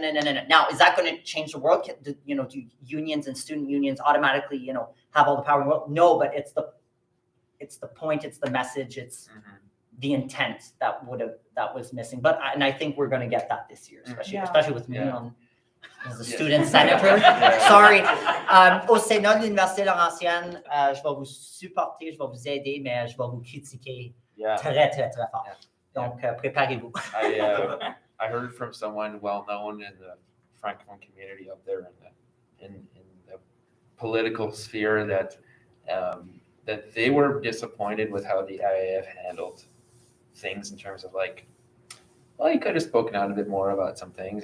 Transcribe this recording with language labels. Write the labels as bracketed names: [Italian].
[English] Now, is that going to change the world? Do unions and student unions automatically, have all the power in the world? No, but it's the point, it's the message, it's the intent that was missing. But I think we're going to get that this year, especially with me on as a student senator. Sorry. [French] Au Sénat de l'Université Laurentienne, je vais vous supporter, je vais vous aider, mais je vais vous critiquer très, très, très fort. Donc, préparez-vous. [English] I heard from someone well known in the Francophone community up there in the political sphere that that they were disappointed with how the IAF handled things in terms of like, well, you could have spoken out a bit more about some things.